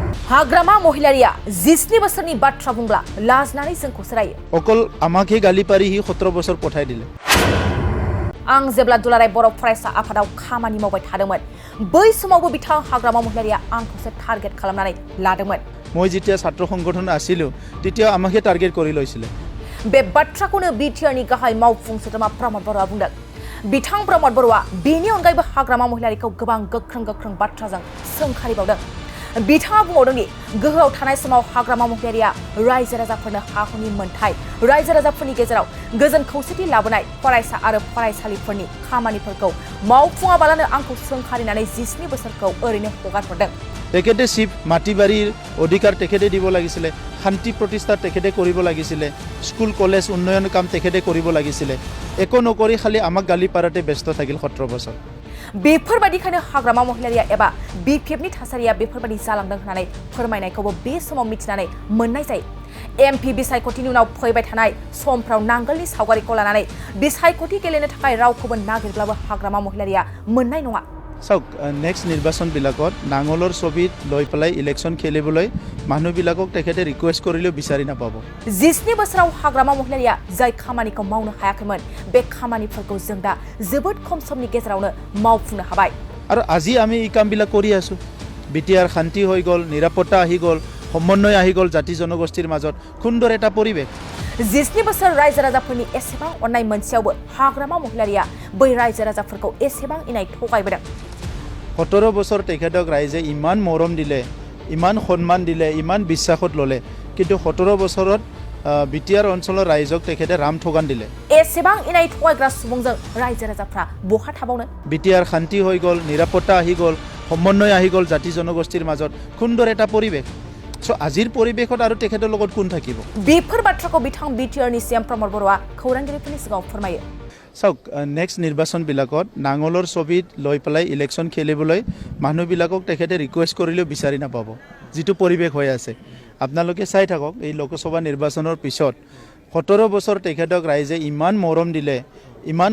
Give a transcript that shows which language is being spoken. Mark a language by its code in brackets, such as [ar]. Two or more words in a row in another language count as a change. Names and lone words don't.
[brx] हाग्रामा महिलारिया 20 बोसोरनि बाथ्रा बुंब्ला लाजनानै जोंखौ सोरायो [as] অকল আমাকে গালি পাৰি সি 17 বছৰ পঠাই দিলে [brx] आं जेब्ला दुलाराय बर' फरायसा आफादाव खामानि मावबाय थादोंमोन बै समावबो बिथां हाग्रामा महिलारिया आंखौसो टार्गेट खालामनानै लादोंमोन [as] মই যেতিয়া ছাত্ৰ সংগঠন আছিলো তেতিয়া আমাকে টাৰ্গেট কৰি লৈছিলে [brx] बे बाथ्राखौनो बिटिआरनि गाहाय मावफुं सोद्रोमा प्रमद बर'आ बुंदों बिथां प्रमद बर'आ बेनि अनगायैबो हाग्रामा महिलारिखौ गोबां गोख्रों बाथ्राजों सोंखारिबावदों बिथाङा बुंबावदों दि गोहोआव थानाय समाव हाग्रामा महिलारिया रायजो राजाफोरनो हा-हुनि मोनथाय रायजो राजाफोरनि गेजेराव गोजोन खौसेथि लाबोनाय फरायसा आरो फरायसालिफोरनि खामानिफोरखौ मावफुङाबालानो आंखौ सोंखारिनानै 17 बोसोरखौ ओरैनो हगारहरदों [as] তেখেতে শিব মাটিবাৰীৰ অধিকাৰ তেখেতে দিব লাগিছিলে শান্তি প্ৰতিষ্ঠা তেখেতে কৰিব লাগিছিলে স্কুল কলেজ উন্নয়ন কাম তেখেতে কৰিব লাগিছিলে একো নকৰি খালি আমাক গালি পাৰাতে ব্যস্ত থাকিল 17 বছৰ [brx] बेफोरबादिखायनो हाग्रामा महिलारिया एबा बिपिएफनि थासारिया बेफोरबादि जालांदों होननानै फोरमायनायखौबो बे समाव मिथिनानै मोननाय जायो एमपि बिसायख'थिनि उनाव फैबाय थानाय समफ्राव नांगोलनि सावगारिखौ लानानै बिसायख'थि गेलेनो थाखाय रावखौबो नागिरब्लाबो हाग्रामा महिलारिया मोननाय नङा [as] চাওক নেক্সট নিৰ্বাচনবিলাকত নাঙলৰ ছবিত লৈ পেলাই ইলেকশ্যন খেলিবলৈ মানুহবিলাকক তেখেতে ৰিকুৱেষ্ট কৰিলেও বিচাৰি নাপাব [brx] 20 बोसोराव हाग्रामा महिलारिया जाय खामानिखौ मावनो हायाखैमोन बे खामानिफोरखौ जों दा जोबोद खम समनि गेजेरावनो मावफुंनो हाबाय [as] আৰু আজি আমি এই কামবিলাক কৰি আছো বিটিআৰ শান্তি হৈ গ'ল নিৰাপত্তা আহি গ'ল সমন্বয় আহি গ'ল জাতি জনগোষ্ঠীৰ মাজত সুন্দৰ এটা পৰিৱেশ [brx] 20 बोसोर रायजो राजाफोरनि एसेबां अननाय मोनसेयावबो हाग्रामा महिलारिया बै रायजो राजाफोरखौ एसेबां इनाय थगायबोदों [as] 17 বছৰ তেখেতক ৰাইজে ইমান মৰম দিলে ইমান সন্মান দিলে ইমান বিশ্বাসত ললে কিন্তু 17 বছৰত বিটিআৰ অঞ্চলৰ ৰাইজক তেখেতে ৰাম ঠগান দিলে [brx] एसेबां इनाय थगायग्रा सुबुंजों रायजो राजाफ्रा बहा थाबावनो [as] বিটিআৰ শান্তি হৈ গ'ল নিৰাপত্তা আহি গ'ল সমন্বয় আহি গ'ল জাতি জনগোষ্ঠীৰ মাজত সুন্দৰ এটা পৰিৱেশ সো আজিৰ পৰিৱেশত আৰু তেখেতৰ লগত কোন থাকিব [brx] बेफोर बाथ्राखौ बिथां बिटिआरनि सीएम प्रमद बर'आ खौरांगिरिफोरनि सिगाङाव फोरमायो [as] চাওক নেক্সট নিৰ্বাচনবিলাকত নাঙলৰ ছবিত লৈ পেলাই ইলেকশ্যন খেলিবলৈ মানুহবিলাকক তেখেতে ৰিকুৱেষ্ট কৰিলেও বিচাৰি নাপাব যিটো পৰিৱেশ হৈ আছে আপোনালোকে চাই থাকক এই লোকসভা নিৰ্বাচনৰ পিছত 17 বছৰ তেখেতক ৰাইজে ইমান মৰম দিলে ইমান